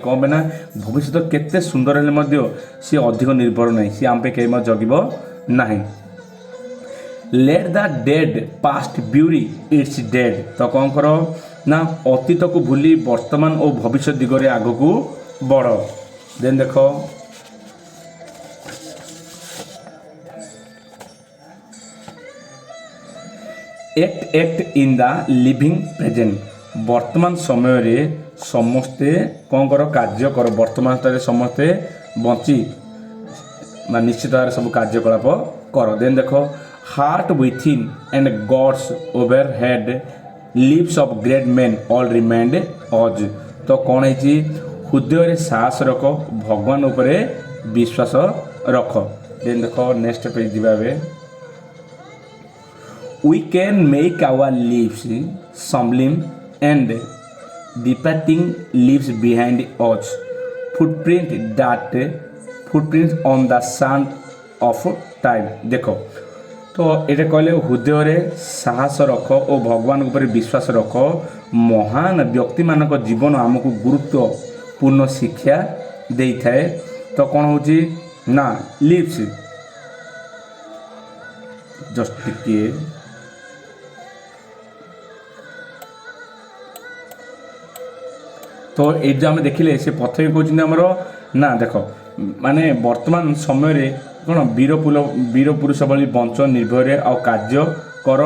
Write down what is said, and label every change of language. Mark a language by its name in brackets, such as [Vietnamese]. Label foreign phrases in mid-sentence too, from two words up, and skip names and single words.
[Odia] କ'ଣ ପାଇଁ ନା ଭବିଷ୍ୟତ କେତେ ସୁନ୍ଦର ହେଲେ ମଧ୍ୟ ସିଏ ଅଧିକ ନିର୍ଭର ନାହିଁ, ସିଏ ଆମ ପାଇଁ କେବେ ମଧ୍ୟ ଜଗିବ ନାହିଁ। [English] Let the dead past bury its dead, [Odia] ତ କ'ଣ କର ନା ଅତୀତକୁ ଭୁଲି ବର୍ତ୍ତମାନ ଓ ଭବିଷ୍ୟତ ଦିଗରେ ଆଗକୁ ବଢ଼। [English] ଦେନ୍ ଦେଖ act in the living present, [Odia] ବର୍ତ୍ତମାନ ସମୟରେ ସମସ୍ତେ କ'ଣ କର? କାର୍ଯ୍ୟ କର। ବର୍ତ୍ତମାନରେ ସମସ୍ତେ ବଞ୍ଚି ନିଶ୍ଚିତ ଭାବରେ ସବୁ କାର୍ଯ୍ୟକଳାପ କର। [English] ଦେନ୍ ଦେଖ heart within and Gods over head lives of great men all remind us, [Odia] ତ କ'ଣ ହେଇଛି? ହୃଦୟରେ ସାହସ ରଖ, ଭଗବାନ ଉପରେ ବିଶ୍ୱାସ ରଖ। ଦେନ୍ ଦେଖ [English] next page [Odia] ଯିବା ଏବେ। [English] We can make our lives sublime and departing leaves behind us footprints on the sand of time। [Odia] ଦେଖ ତ ଏଇଟା କହିଲେ ହୃଦୟରେ ସାହସ ରଖ ଓ ଭଗବାନ ଉପରେ ବିଶ୍ୱାସ ରଖ। ମହାନ ବ୍ୟକ୍ତିମାନଙ୍କ ଜୀବନ ଆମକୁ ଗୁରୁତ୍ୱପୂର୍ଣ୍ଣ ଶିକ୍ଷା ଦେଇଥାଏ। ତ କ'ଣ ହେଉଛି ନା [English] lives, just [Odia] ଟିକିଏ ତ ଏଇ ଯେଉଁ ଆମେ ଦେଖିଲେ ସେ ପ୍ରଥମେ କହୁଛନ୍ତି ଆମର ନା ଦେଖ ମାନେ ବର୍ତ୍ତମାନ ସମୟରେ କ'ଣ ବୀର ପୁରୁଷ ଭଳି ବଞ୍ଚ, ନିର୍ଭୟରେ ଆଉ କାର୍ଯ୍ୟ କର।